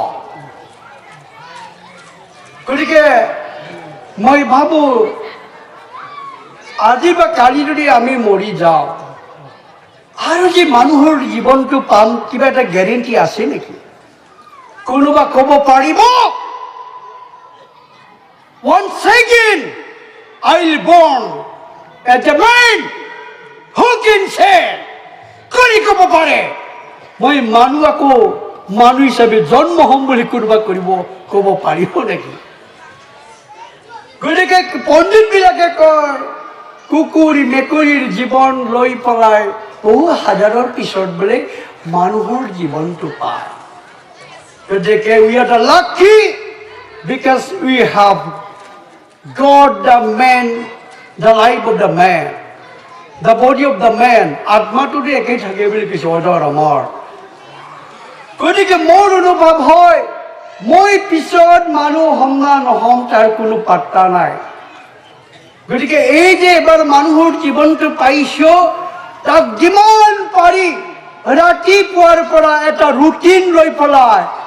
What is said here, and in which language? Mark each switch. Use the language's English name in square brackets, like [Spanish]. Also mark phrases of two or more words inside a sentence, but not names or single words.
[Assamese] গতিকে মই ভাবোঁ আজি বা কালি যদি আমি মৰি যাওঁ আৰু যে মানুহৰ জীৱনটো পাম, কিবা এটা গেৰেণ্টি আছে নেকি? কোনোবা ক'ব পাৰিব [English] once again I'll born as a man who can say, [Assamese] কৰি ক'ব পাৰে মই মানুহ আকৌ মানুহ হিচাপে জন্ম হ'ম বুলি কোনোবা ক'ব পাৰিব নেকি? গতিকে পণ্ডিতবিলাকে কয়, কুকুৰ মেকুৰীৰ জীৱন লৈ পেলাই বহু হাজাৰৰ পিছত বোলে মানুহৰ জীৱনটো পায়। [English] গতিকে we are the lucky because we have got the man, the life of the man, the body of the man, [Assamese] আত্মাটোতো একেই থাকে বুলি কৈছে অজৰ অমৰ। গতিকে মোৰ অনুভৱ হয়, মই পিছত মানুহ হ'ম না নহ'ম তাৰ কোনো পাত্তা নাই। গতিকে এই যে এবাৰ মানুহৰ জীৱনটো পাইছোঁ, তাক যিমান পাৰি ৰাতিপুৱাৰ পৰা এটা ৰুটিন লৈ পেলাই